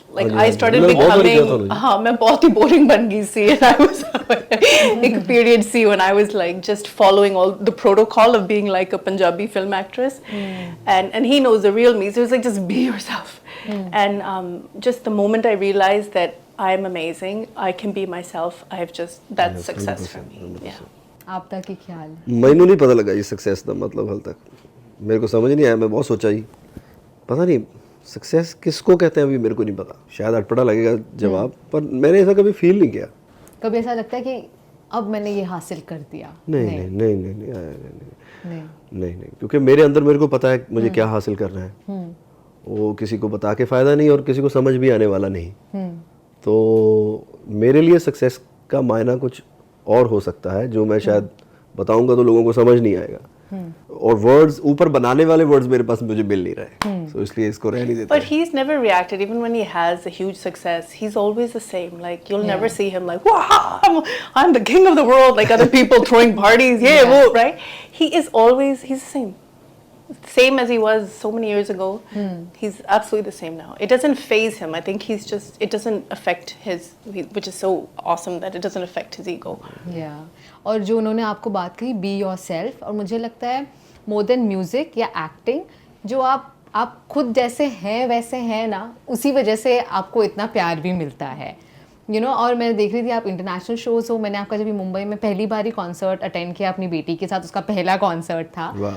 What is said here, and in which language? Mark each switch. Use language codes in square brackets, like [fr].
[en] Like I started becoming, [hi] हाँ मैं बहुत ही boring बन गई सी, [en] and I was [hi] एक period C [en] when I was like just following all the protocol of being like a Punjabi film actress, and he knows the real me, so he was like just be yourself, and just the moment I realized that I am amazing, I can be myself, that's success for me. Yeah. [hi] आपका क्या ख्याल? [pa] ਮੈਨੂੰ ਨਹੀਂ ਪਤਾ ਲੱਗਾ ਜੀ [hi] success ਦਾ मतलब हाल तक मेरे को समझ नहीं आया। मैं बहुत सोचा जी, पता नहीं सक्सेस किसको कहते हैं अभी मेरे को नहीं पता, शायद अटपटा लगेगा जवाब, पर मैंने ऐसा कभी फील नहीं किया। कभी ऐसा लगता है कि अब मैंने ये हासिल कर दिया? नहीं, क्योंकि मेरे अंदर मेरे को पता है मुझे क्या हासिल करना है। वो किसी को बता के फायदा नहीं और किसी को समझ भी आने वाला नहीं। तो मेरे लिए सक्सेस का मायना कुछ और हो सकता है जो मैं शायद बताऊंगा तो लोगों को समझ नहीं आएगा, और वर्ड्स ऊपर बनाने वाले वर्ड्स मेरे पास मुझे मिल नहीं रहे, तो इसलिए इसको रह नहीं देते। [en] But he's never reacted even when he has a huge success. He's always the same. Like you'll never see him like, wow, I'm the king of the world, like other people throwing parties, whoa, right? He's the same as he was so many years ago. He's absolutely the same now. It doesn't faze him. I think it doesn't affect which is so awesome that it doesn't affect his ego. Yeah. [hi] और जो उन्होंने आपको बात कही [en] be yourself, [hi] और मुझे लगता है [en] more than music [hi] या एक्टिंग, जो आप खुद जैसे हैं वैसे हैं ना, उसी वजह से आपको इतना प्यार भी मिलता है, [en] you know। [hi] और मैं देख रही थी आप इंटरनेशनल शोज हो, मैंने आपका जब मुंबई में पहली बार ही कॉन्सर्ट अटेंड किया अपनी बेटी के साथ, उसका पहला कॉन्सर्ट था।